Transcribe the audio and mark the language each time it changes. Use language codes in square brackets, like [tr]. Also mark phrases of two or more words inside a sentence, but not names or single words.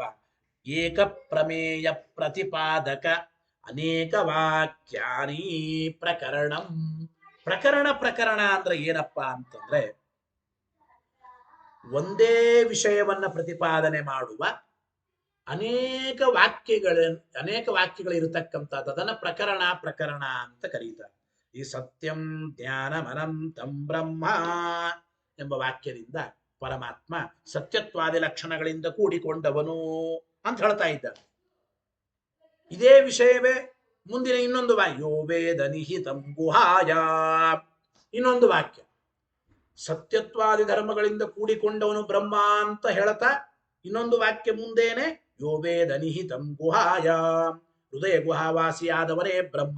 [sa] ಏಕ ಪ್ರಮೇಯ ಪ್ರತಿಪಾದಕ ಅನೇಕ ವಾಕ್ಯಾನಿ ಪ್ರಕರಣಂ. [kn] ಪ್ರಕರಣ ಅಂದ್ರೆ ಏನಪ್ಪಾ ಅಂತಂದ್ರೆ ಒಂದೇ ವಿಷಯವನ್ನ ಪ್ರತಿಪಾದನೆ ಮಾಡುವ ಅನೇಕ ವಾಕ್ಯಗಳಿರತಕ್ಕಂಥದ್ದು ಅದನ್ನ ಪ್ರಕರಣ ಅಂತ ಕರೀತಾರೆ. ಈ [sa] ಸತ್ಯಂ ಜ್ಞಾನಂ ಅನಂತಂ ಬ್ರಹ್ಮ [kn] ಎಂಬ ವಾಕ್ಯದಿಂದ ಪರಮಾತ್ಮ ಸತ್ಯತ್ವಾದಿ ಲಕ್ಷಣಗಳಿಂದ ಕೂಡಿಕೊಂಡವನು ಅಂತ ಹೇಳ್ತಾ ಇದ್ದಾರೆ. ಇದೇ ವಿಷಯವೇ ಮುಂದಿನ ಇನ್ನೊಂದು ವಾಕ್ಯ, [sa] ಯೋ ವೇದ ನಿಹಿತಂ ಗುಹಾಯ, [kn] ಇನ್ನೊಂದು ವಾಕ್ಯ. ಸತ್ಯತ್ವಾದಿ ಧರ್ಮಗಳಿಂದ ಕೂಡಿಕೊಂಡವನು ಬ್ರಹ್ಮ ಅಂತ ಹೇಳ್ತಾ ಇನ್ನೊಂದು ವಾಕ್ಯ ಮುಂದೇನೆ [sa] ಯೋ ವೇದ ನಿಹಿತಂ ಗುಹಾಯ, [kn] ಹೃದಯ ಗುಹಾವಾಸಿಯಾದವರೇ ಬ್ರಹ್ಮ.